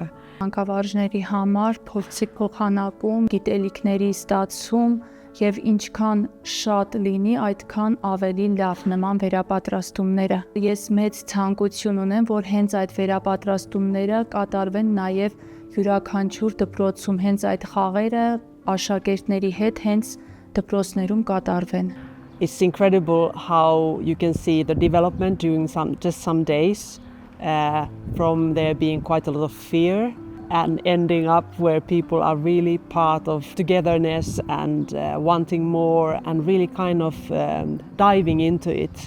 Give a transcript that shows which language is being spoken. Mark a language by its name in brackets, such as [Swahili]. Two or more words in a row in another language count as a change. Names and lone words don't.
[Armenian] Մանկավարժների համար փորձի փոխանակում, գիտելիքների ստացում եւ ինչքան շատ լինի, այդքան ավելի լավ նման վերապատրաստումները։ Ես մեծ ցանկություն ունեմ, որ հենց այդ վերապատրաստումները կատարվեն նաեւ յուրաքանչյուր դպրոցում, հենց այդ խաղերը աշակերտների հետ հենց դպրոցներում կատարվեն։ [English] It's incredible how you can see the development during some days from there being quite a lot of fear and ending up where people are really part of togetherness and wanting more and really kind of diving into it.